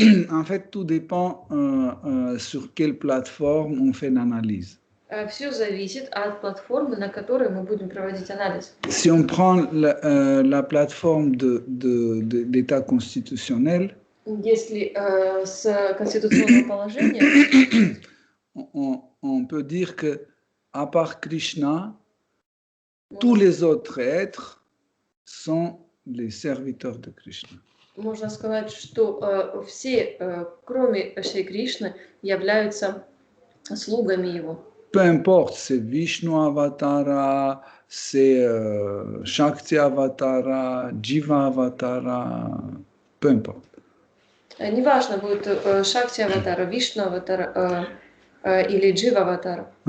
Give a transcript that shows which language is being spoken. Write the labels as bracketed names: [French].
[French] En fait, tout dépend sur quelle plateforme on fait l'analyse. [Russian] Все зависит от платформы, на которой мы будем проводить анализ. [French] Si on prend la plateforme de l'état constitutionnel, [Russian] Если с конституционного положения, [French] on peut dire que à part Krishna, tous les autres êtres sont les serviteurs de Krishna. [Russian] Можно сказать, что все, кроме Шри Кришны, являются слугами его. [French] Peu importe, c'est Vishnu Avatara, c'est Shakti Avatara, Jiva Avatara, peu importe. [Russian] Неважно, будет Шакти Аватара, Вишну Аватара или Джива Аватара.